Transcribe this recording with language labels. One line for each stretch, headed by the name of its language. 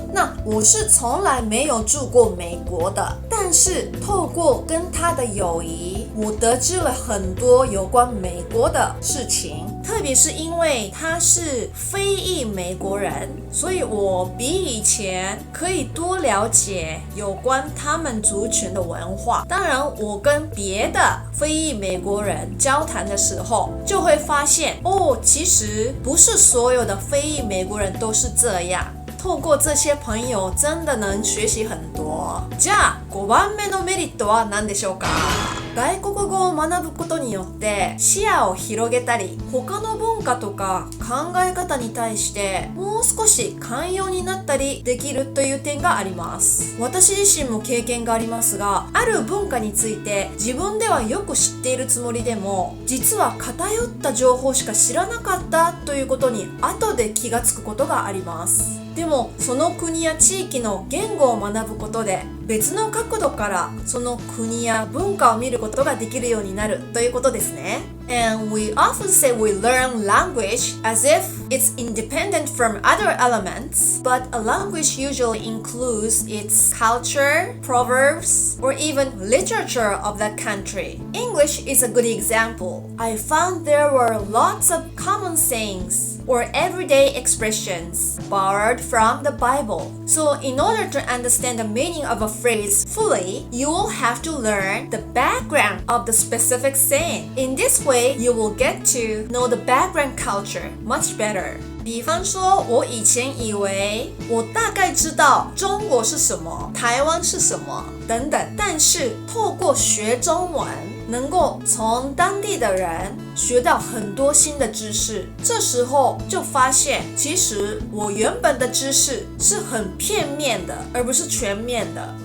Chinese: 那我是从来没有住过美国的，但是透过跟他的友谊，我得知了很多有关美国的事情，特别是因为他是非裔美国人，所以我比以前可以多了解有关他们族群的文化。当然，我跟别的非裔美国人交谈的时候，就会发现其实不是所有的非裔美国人都是这样。透過这些朋友真的能学习很多。
Japanese: じゃあ5番目のメリットは何でしょうか？外国語を学ぶことによって視野を広げたり、他の文化とか考え方に対してもう少し寛容になったりできるという点があります。私自身も経験がありますが、ある文化について自分ではよく知っているつもりでも、実は偏った情報しか知らなかったということに後で気がつくことがあります。でもその国や地域の言語を学ぶことで別の角度からその国や文化を見ることができるようになるということですね。
English: And we often say we learn language as if it's independent from other elements, but a language usually includes its culture, proverbs, or even literature of that country. English is a good example. I found there were lots of common sayings or everyday expressions borrowed from the Bible. So in order to understand the meaning of a phrase fully, you will have to learn the background of the specific saying. In this way, you will get to know the background culture much better.
Chinese: 比方说，我以前以为我大概知道中国是什么，台湾是什么等等，但是透过学中文，能够从当地的人学到很多新的知识，这时候就发现其实我原本的知识是很片面的，而不是全面的。